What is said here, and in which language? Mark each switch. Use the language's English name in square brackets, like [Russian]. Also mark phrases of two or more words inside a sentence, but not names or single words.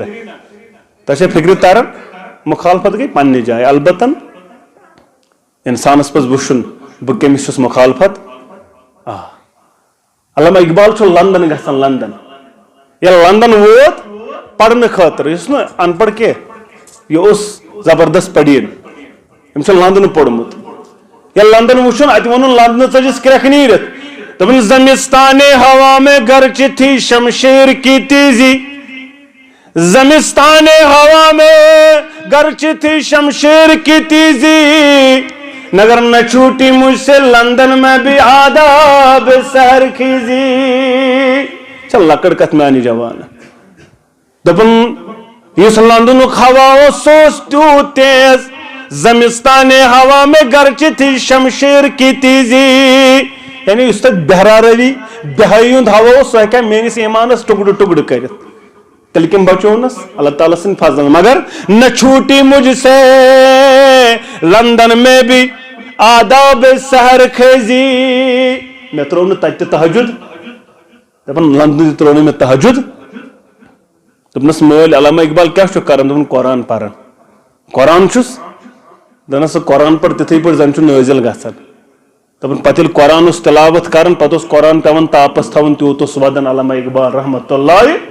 [Kashmiri] تۄہہِ چھا فکرِ تران مخالفت گٔے پننہِ جایہِ البتہ انسانس پز وٕچھُن بہٕ کٔمِس چھُس مخالفت. علامہ اقبال چھُ لندن گژھان لندن ییٚلہِ لندن ووت پرنہٕ خٲطرٕ یُس نہٕ ان پڑھ کینٛہہ یہِ اوس زبردست پڑیٖن أمۍ چھُ لندن پوٚرمُت. ییٚلہِ لندن وٕچھُن اتہِ ووٚنُن لندنہٕ ژٔجِس کرٛٮ۪کھ نیٖرِتھ. [Urdu] دپُن زمستانے ہوا میں گرچہ تھی شمشیر کی تیزی زمستانے ہوا میں گرچہ تھی شمشیر کی تیزی مگر نہ چھوٹی مجھ سے لندن میں بھی آداب سحر خیزی. [Kashmiri] چل لکڑ کت میانہِ جوان دپن یُس لندنُک ہوا اوس سُہ اوس تیوٗت تیز [Urdu] زمستانے ہوا میں گرچہ تھی شمشیر کی تیزی. [Kashmiri] یعنی یُس تتہِ بہرا روی بہٲیی ہُنٛد ہوا اوس سُہ ہیٚکہِ ہا میٲنِس ایمانس ٹُکڑٕ ٹُکڑٕ کٔرِتھ. تیٚلہِ کٔمۍ بچونس اللہ تعالیٰ سٕنٛدِ فضلہٕ. [Urdu] مگر نہ چھوٹی مجھ سے لندن میں بھی آداب سحر خیزی. [Kashmiri] مےٚ ترٛوو نہٕ تتہِ تہِ تہجد دپان لندن تہِ ترٛوو نہٕ مےٚ تہجد. دوٚپنس مٲلۍ علامہ اقبال کیٛاہ چھُکھ کران دوٚپُن قرآن پران قرآن چھُس. دوٚپنس سُہ قرآن پر تِتھٕے پٲٹھۍ زن چھُ نٲزِل گژھان. دپان پتہٕ ییٚلہِ قرآن اوس تلاوت کران پتہٕ اوس قرآن پیٚوان تاپس تھاوُن تیوٗت اوس ودان علامہ اقبال [Arabic] رحمۃ اللہ.